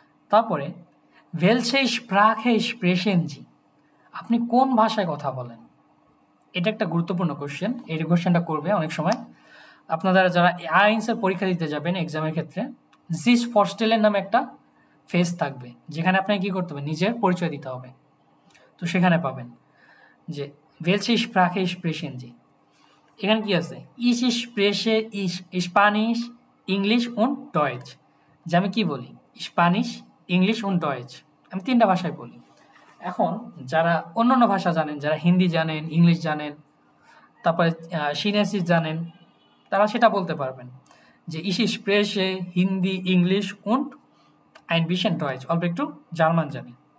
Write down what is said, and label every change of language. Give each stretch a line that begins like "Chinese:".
Bangla: তারপরে
German: welche Sprache sprechen Sie,
Bangla: আপনি কোন ভাষায় কথা বলেন। এটা একটা গুরুত্বপূর্ণ কোশ্চেন, এই কোশ্চেনটা করবে অনেক সময়। আপনারা যারা আইএনসের পরীক্ষা দিতে যাবেন এক্সামের ক্ষেত্রে জিস ফরস্টেলের নামে একটা ফেজ থাকবে, যেখানে আপনাকে কি করতে হবে, নিজের পরিচয় দিতে হবে। তো সেখানে পাবেন যে
German: welche Sprache sprechen Sie?
Bangla: এখানে কি আছে,
German: ich spreche Spanish, English und Deutsch।
Bangla: যে আমি কি বলি, স্প্যানিশ, ইংলিশ
German: und Deutsch,
Bangla: আমি 3টা ভাষায় বলি। এখন যারা অন্যান্য ভাষা জানেন, যারা হিন্দি জানেন, ইংলিশ জানেন, তারপরে চিনেসিস জানেন, তারা সেটা বলতে পারবেন যে
German: ich spreche
Bangla: Hindi, English
German: und ein bisschen Deutsch,
Bangla: অল্প একটু জার্মান জানি।